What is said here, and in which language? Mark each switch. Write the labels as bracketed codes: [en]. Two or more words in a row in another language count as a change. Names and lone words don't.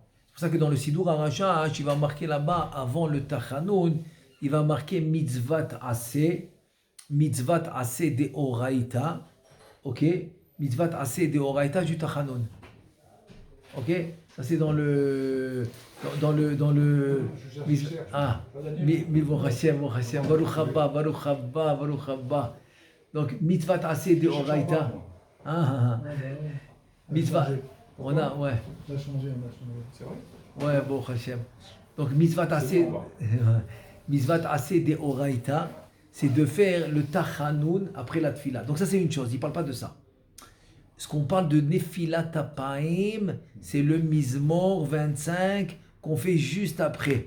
[fr] C'est pour ça que dans le [he] סידור הרש"ש, [fr] il va marquer là-bas, avant le Tachanoun, il va marquer [he] מצוות עשה דאורייתא, [fr] ok? [he] מצוות עשה דאורייתא [fr] du Tachanoun. Ok? Ça c'est dans le Milvon Hashem, [he] ברוך הבא. [fr] Donc [he] מצוות עשה דאורייתא. [fr] Mitzvat. On a changé. C'est vrai? Ouais, [he] ברוך השם. [fr] Donc [he] מצוות עשה דאורייתא, [fr] c'est de faire le Tachanoun après la Tfila. Donc ça c'est une chose, il ne parle pas de ça. Ce qu'on parle de [he] נפילת אפיים, [fr] c'est le Mizmor 25 qu'on fait juste après.